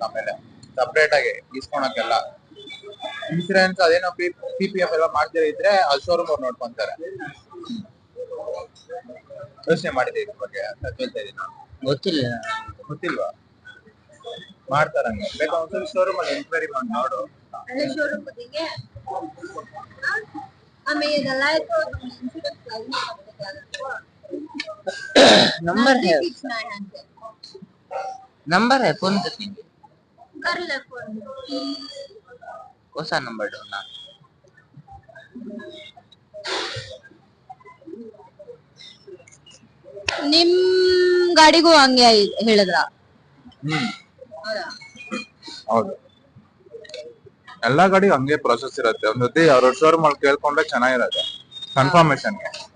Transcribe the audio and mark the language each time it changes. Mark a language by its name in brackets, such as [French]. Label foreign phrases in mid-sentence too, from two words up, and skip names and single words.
[Kannada] ಆಮೇಲೆ ಸಪ್ರೇಟ್ ಆಗಿ ಇಸ್ಕೊಳಕ್ಕೆಲ್ಲ ಇನ್ಸೂರೆನ್ಸ್ ಅದೇನೋ PPF ಎಲ್ಲ ಮಾಡ್ತೀರ ಇದ್ರೆ ಅದು ಶೋರೂಮ್ ಅವ್ರು ನೋಡ್ಕೊಂತಾರೆ. ಯೋಚನೆ ಮಾಡಿದೆ ಇದ್ರ ಬಗ್ಗೆ ಅಂತ ಹೇಳ್ತಾ ಇದೀನಿ. ಗೊತ್ತಿಲ್ವಾ? ಮಾಡ್ತಾರಂಗೆ. ಬೇಕಾ ಒಂದ್ಸಲ ಶೋರೂಮ್ ಅಲ್ಲಿ ಎನ್ಕ್ವೈರಿ ಮಾಡಿ ನೋಡು. ಶೋರೂಮ್ ಬದಿಗೆ ಆಮೇಲೆ ಇದೆಲ್ಲ ಆಯ್ತು. [Hindi] नंबर है फोन करती कर ले फोन. कौन सा नंबर ढूंढना? [Kannada] ನಿಮ್ ಗಾಡಿಗೂ ಹಂಗೆ ಹೇಳಿದ್ರ? ಹೌದು, ಎಲ್ಲಾ ಗಾಡಿ ಹಂಗೆ ಪ್ರೊಸೆಸ್ ಇರುತ್ತೆ. ಒಂದ್ಸತಿ ಅವ್ರ ಶೋರೂಮ್ ಅಲ್ಲಿ ಕೇಳ್ಕೊಂಡ್ರೆ ಚೆನ್ನಾಗಿರತ್ತೆ ಕನ್ಫರ್ಮೇಶನ್ಗೆ.